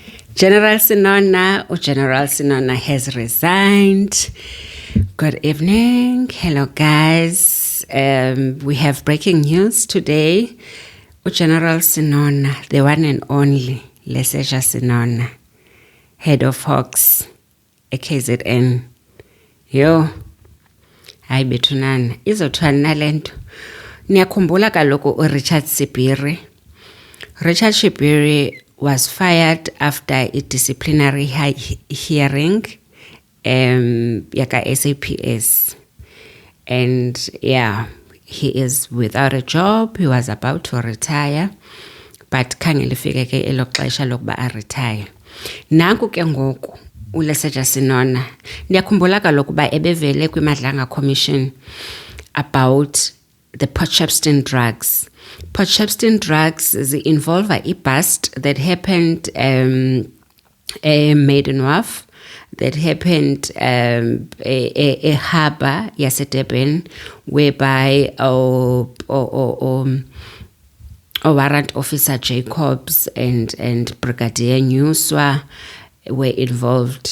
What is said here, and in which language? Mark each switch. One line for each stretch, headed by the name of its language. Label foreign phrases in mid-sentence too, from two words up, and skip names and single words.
English: General Sinona or General Sinona has resigned. Good evening. Hello, guys. We have breaking news today. General Sinona, the one and only Leseja Sinona, head of Hawks, a KZN.
Xhosa: Yo, hayi bethunana. Izothiwa nalento. Niyakhumbula kaloku uRichard Sibiri.
English: Richard Sibiri was fired after a disciplinary hearing yaka SAPS. And yeah, he is without a job. He was about to retire,
Xhosa: but khange lifike ke elo xesha lokuba retire. Nanku ke ngoku uLeseja Sinona, ndiyakhumbula kaloku uba ebevele kwiMadlanga Commission
English: about the Port Shepstone drugs. Port Shepstone drugs involve a bust that happened Maiden Wharf, that happened a harbour yaseDurban, whereby Warrant Officer Jacobs and Brigadier Nyuswa were involved.